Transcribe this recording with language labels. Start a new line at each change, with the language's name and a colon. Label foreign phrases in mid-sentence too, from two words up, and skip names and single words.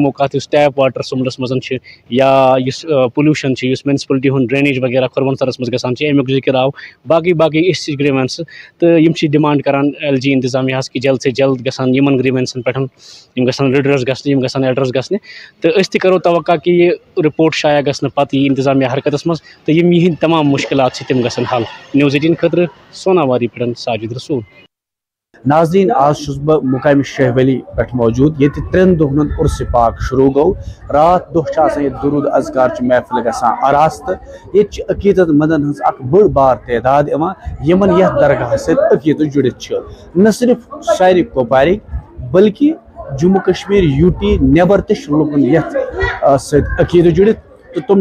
Kashmiri: یِمو کَتھ یُس
English: tap water
Kashmiri: سُمبلس منٛز چھِ یا یُس پولیوٗشن چھِ یُس میونسپلٹی ہُنٛد ڈرینیج وغیرہ کھۄرون سرس منٛز گژھان چھِ امیُک ذِکر آو باقٕے یِژھ گریٖوینسہٕ تہٕ یِم چھِ ڈِمانڈ کران ایل جی انتظامیہس کہ
Urdu: جلد سے جلد
Kashmiri: گژھن یِمن گریٖوینسن پٮ۪ٹھ یِم گژھن رِڈرس گژھنہِ یِم گژھن ایڈرس گژھنہِ تہٕ أسۍ تہِ کرو توقع کہ یہِ رِپورٹ شایع گژھنہٕ پتہٕ یی انتظامیہ حرکتس منٛز تہٕ یِم یِہنٛدۍ تمام مُشکلات چھِ تِم گژھن حل نِوٕز 18 خٲطرٕ سوناواری پٮ۪ٹھ ساجد رسول ناظرین آج چھُس بہٕ مقامہِ شاہ ولی پٮ۪ٹھ موجوٗد ییٚتہِ 3 دۄہن ہُنٛد عرسہِ پاک شروٗع گوٚو راتھ دۄہ چھِ آسان ییٚتہِ دروٗد اذکار چہِ محفِل گژھان آراز تہٕ ییٚتہِ چھِ عقیٖدت مندن ہٕنٛز اکھ بٔڑ بار تعداد یِوان یِمن یتھ درگاہس سۭتۍ عقیٖدت جُڑِتھ چھِ نہ صرف شہرِ کۄپوارٕکۍ بلکہِ جموں کشمیٖر یوٗ ٹی نٮ۪بر تہِ چھِ لُکن یتھ سۭتۍ عقیٖدت جُڑِتھ تہٕ تِم